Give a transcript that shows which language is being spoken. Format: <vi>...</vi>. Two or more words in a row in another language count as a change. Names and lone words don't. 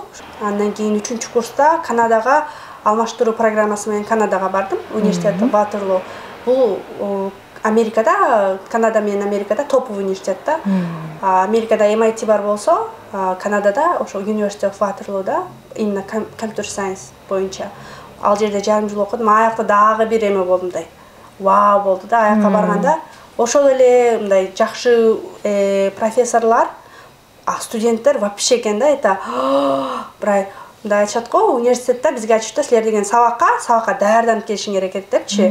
<ky>Андан кийин 3-чү курста Канадага алмаштыруу программасы менен Канадага бардым. Университет Ватерлоо. Бул Америкада, Канада менен Америкада топовый университет да. Америкада MIT бар болсо, Канадада ошо University of Waterloo'да именно</ky> <en>computer science</en> <ky>боюнча. Ал жерде жарым жыл окудум. Аякта дагы бир эме болдумдай. Вау болду да, аякка барганда. Ошол эле мындай жакшы профессорлор, студенттер вообще экен да, это мындай айтышат го, университетте бизге айтышты, силер деген сабакка даярданып келишиң керек депчи.</ky>